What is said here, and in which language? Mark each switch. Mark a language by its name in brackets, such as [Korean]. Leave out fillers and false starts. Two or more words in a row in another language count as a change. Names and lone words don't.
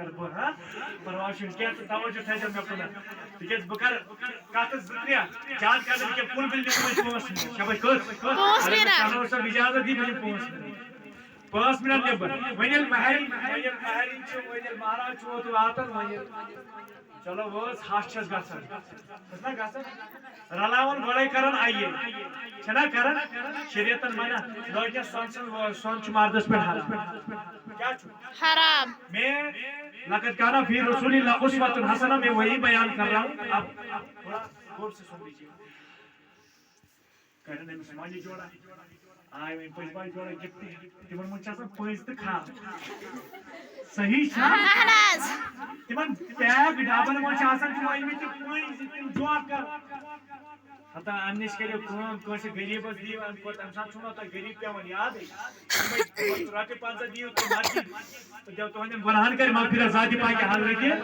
[Kashmiri] کرٕ بہٕ ہا پرواے چھُنہٕ کینٛہہ تہٕ توجہ تھٲیزیو مےٚ کُنتھ تِکیٛازِ بہٕ کرٕ کتھ 2-3 زیادٕ کرٕ نہٕ کینٛہہ کُل بِل دِمہٕ بہٕ 5 مِنٹ شاباش کٔژ اگر کنور صٲب اِجازت دی بہٕ دِمہٕ 5 مِنٹ نٮ۪بر وۄنۍ ییٚلہِ مہرٮ۪ن چھُ وۄنۍ ییٚلہِ مہراز چھُ اوترٕ واتان وۄنۍ چلو وٲژ ہش چھس گژھان چھس نا گژھان رلاوان گۄڈے کران آیے چھنا کران شریعتن منع لڑکیٚن سۄن چھُ مردس پٮ۪ٹھ حرام کیٛاہ چھُ حرام [Urdu] میں [Arabic] لقد کان فی رسول اللہ اسوۃ حسنہ [Urdu] میں وہی بیان کر رہا ہوں اب تھوڑا غور سے سن لیجیے [Kashmiri] کرن أمِس ماجہِ جوڑا آے وۄنۍ پٔژھۍ باے جوڑا گفٹ تِمن منٛز چھِ آسان پٔژھۍ تہٕ خاص صحیح چھا تِمن پیک ڈبن منٛز چھِ آسان تِم أنمٕتۍ تِم پٔژھۍ تِم جوکر ہتا امہِ نِش کٔرِو کٲم کٲنٛسہِ غریٖبس دِیِو امہِ کھۄتہٕ امہِ ساتہٕ چھُو نا تۄہہِ غریٖب پیوان یادٕے رۄپیہِ 50 دِیِو تُہۍ مسجد تہٕ تُہنٛدٮ۪ن گۄناہن کرِ مغفرت ذاتِ پاکہِ حضرتِ